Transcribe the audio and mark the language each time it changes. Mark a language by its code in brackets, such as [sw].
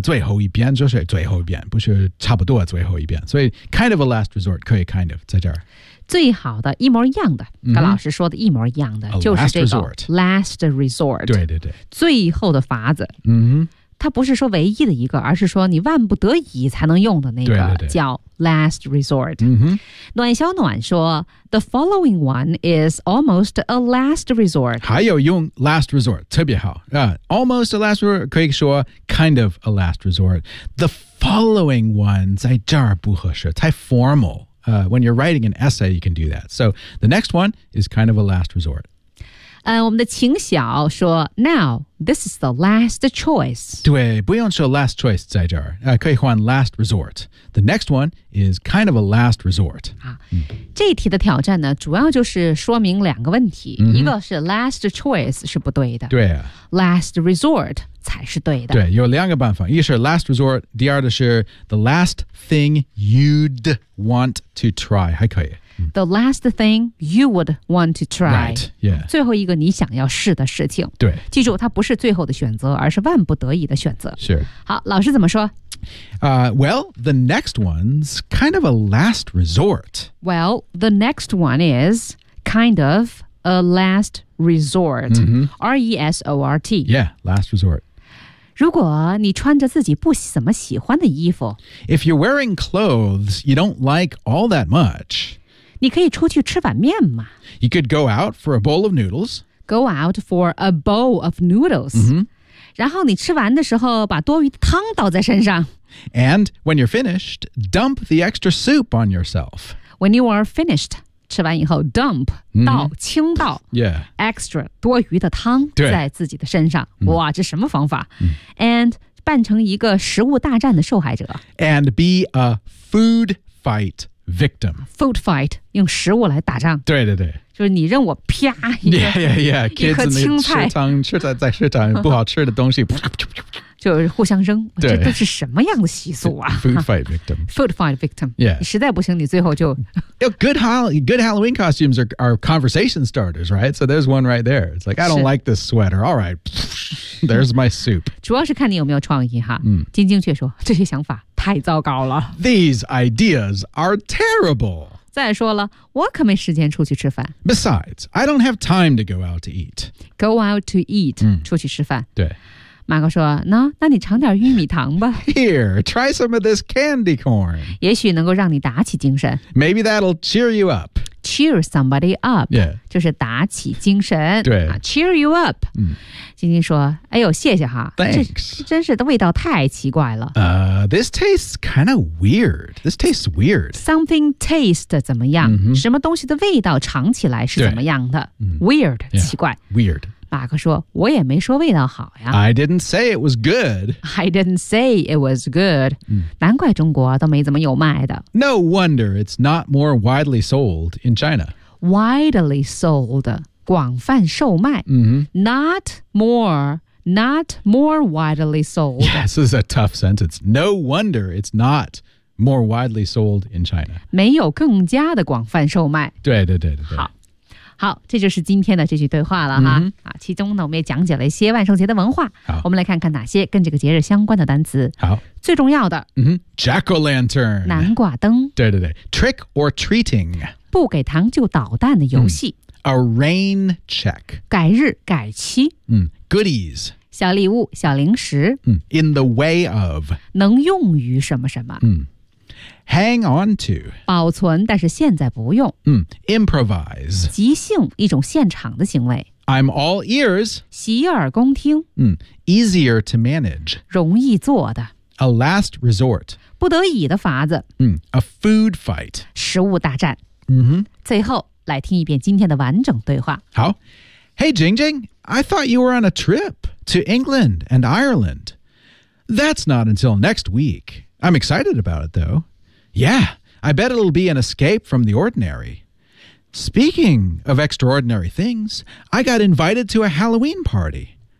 [zh] 最后一遍就是最后一遍，不是差不多最后一遍。所以 [en] kind of a last resort [zh] 可以 kind of 在这儿。最好的一模一样的、mm-hmm. 跟老师说的一模一样的、 a、就是这个 [en] last resort [zh] 对对对，最后的法子、 mm-hmm. 它不是说唯一的一个，而是说你万不得已才能用的那个，对对对，叫 [en] last resort、 mm-hmm. [zh] 暖小暖说 [en] the following one is almost a last resort， [zh] 还有用 [en] last resort [zh] 特别好、 [en] almost a last resort [zh] 可以说 [en] kind of a last resort， the following one [zh] 在这儿不合适，太 [en] formalWhen you're writing an essay, you can do that. So the next one is kind of a last resort. [zh] 我们的秦晓说 [en] Now, this is the last choice. [zh] 对，不用说 [en] last choice [zh] 在这儿、可以换 [en] last resort. The next one is kind of a last resort.、 [zh] 这一题的挑战呢，主要就是说明两个问题、 mm-hmm. 一个是 last choice 是不对的，对、 [en] last resort [zh] 才是对的。对，有两个办法，一是 [en] last resort， [zh] 第二的是 [en] the last thing you'd want to try， [zh] 还可以、 [en] the last thing you would want to try， right,、yeah. [zh] 最后一个你想要试的事情，对，记住它不是最后的选择，而是万不得已的选择。是，好，老师怎么说？ [en] Well, the next one's kind of a last resort. Well, the next one is kind of a last resort.、 Mm-hmm. R-E-S-O-R-T. Yeah, last resort. [zh] 如果你穿着自己不怎么喜欢的衣服， [en] If you're wearing clothes you don't like all that much, [zh] 你可以出去吃碗面吗？ [en] You could go out for a bowl of noodles. Go out for a bowl of noodles.、 Mm-hmm. [zh] 然后你吃完的时候把多余的汤倒在身上。 [en] And when you're finished, dump the extra soup on yourself. When you are finished, [zh] 吃完以后 [en] dump,、mm-hmm. [zh] 倒清倒、 [en] yeah. [zh] extra 多余的汤在自己的身上。哇、mm-hmm. 这什么方法、 mm-hmm. [en] And [zh] 扮成一个食物大战的受害者。 [en] And be a food fight victim. Food fight, [zh] 用食物来打仗。对对对。就是你扔我啪一个 [en] yeah, yeah, yeah. [zh] 一颗青菜，食堂吃在在食堂不好吃的东西，就互相扔。对，这都是什么样的习俗啊 [en] ？Food fight victim. Food fight victim. Yeah. [zh] 实在不行，你最后就 [en] good Halloween costumes are conversation starters, right? So there's one right there. It's like I don't like this sweater. All right, there's my soup. [zh] 主要是看你有没有创意哈。嗯，金晶却说这些想法太糟糕了。 [en] These ideas are terrible. [zh] 再说了，我可没时间出去吃饭。 [en] Besides, I don't have time to go out to eat. Go out to eat,、 [zh] 出去吃饭。对。马哥说，那你尝点玉米糖吧。 [en] Here, try some of this candy corn. [zh] 也许能够让你打起精神。 [en] Maybe that'll cheer you up. Cheer somebody up. Yeah. [zh] 就是打起精神。对。 [en] Cheer you up.、 [zh] 晶晶说，哎呦，谢谢哈。 [en] Thanks. [zh] 这真是的味道太奇怪了。 [en] This tastes kind of weird. This tastes weird. Something taste [zh] 怎么样、 mm-hmm. 什么东西的味道尝起来是怎么样的、 [en] Weird, yeah, [zh] 奇怪。 [en] Weird. [zh] 马克说我也没说味道好呀。 [en] I didn't say it was good. I didn't say it was good.、 [zh] 难怪中国都没怎么有卖的。 [en] No wonder it's not more widely sold in China. Widely sold, [zh] 广泛售卖。 [en] Not more widely sold. Yes, this is a tough sentence. No wonder it's not more widely sold in China. [zh] 没有更加的广泛售卖。对对对对。好。好，这就是今天的这句对话了哈、其中呢，我们也讲解了一些万圣节的文化。好，我们来看看哪些跟这个节日相关的单词。好，最重要的， [en] Jack-o'-lantern， [zh] 南瓜灯。对对对 [en] ，trick or treating， [zh] 不给糖就捣蛋的游戏。 [en] A rain check， [zh] 改日改期。 [en] Goodies， [zh] 小礼物小零食。 [en] In the way of， [zh] 能用于什么什么。 [en] Hang on to. [zh] 保存但是现在不用。 [en] Improvise. [zh] 即兴一种现场的行为。 [en] I'm all ears. [zh] 洗耳恭听。 [en] Easier to manage. [zh] 容易做的。 [en] A last resort. [zh] 不得已的法子。 [en] A food fight. [zh] 食物大战。最后来听一遍今天的完整对话。好。 [en] Hey, Jing Jing, I thought you were on a trip to England and Ireland. That's not until next week. I'm excited about it, though. Yeah, I bet it'll be an escape from the ordinary. Speaking of extraordinary things, I got invited to a Halloween party.